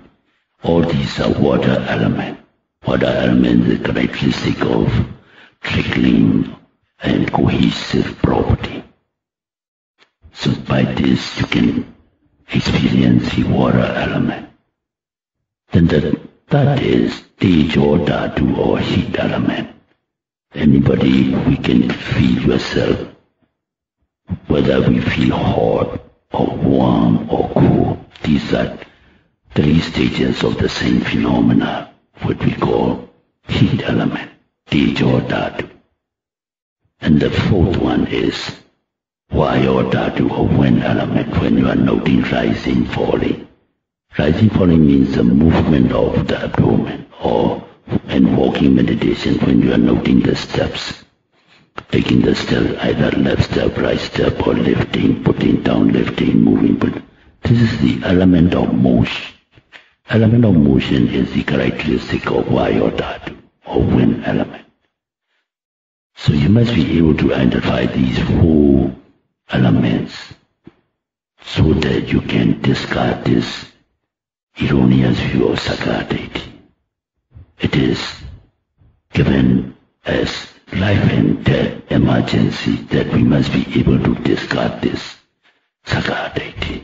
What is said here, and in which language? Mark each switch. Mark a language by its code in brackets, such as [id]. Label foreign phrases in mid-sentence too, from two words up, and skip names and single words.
[en] All these are water element. Water element is characteristic of trickling and cohesive property. So by this you can experience the water element. Then the third is [pi] tejo dhatu [en] or heat element. Anybody, we can feel yourself, whether we feel hot or warm or cool. These are three stages of the same phenomena, what we call heat element, [pi] tejo dhatu. [en] And the fourth one is [pi] vayo dhatu [en] or wind element, when you are noting rising, falling. Rising, falling means the movement of the abdomen, or in walking meditation when you are noting the steps. Taking the step, either left step, right step, or lifting, putting down, lifting, moving. But this is the element of motion. Element of motion is the characteristic of [pi] vayo dhatu, [en] or wind element. So you must be able to identify these four elements so that you can discard this erroneous view of Sakya deity. It is given as life and death emergency that we must be able to discard this Sakya deity.